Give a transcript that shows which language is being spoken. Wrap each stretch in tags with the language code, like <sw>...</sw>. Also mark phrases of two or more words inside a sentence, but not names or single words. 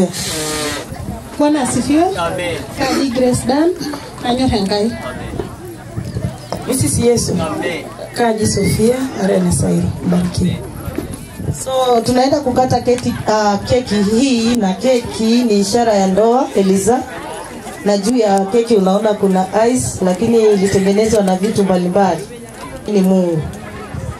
<sw>Bwana asifiwe. Amen.</sw> <mas>Kaji Grace Dan anyor Hengai.</mas> <sw>Mrs. Yesu. Amen. Kaji Sofia Arena Sairi Banki. So tunaenda kukata keki hii na keki ni ishara ya ndoa Eliza. Na juu ya keki unaona kuna ice lakini ilitengenezwa na vitu mbalimbali. Ni Mungu.</sw>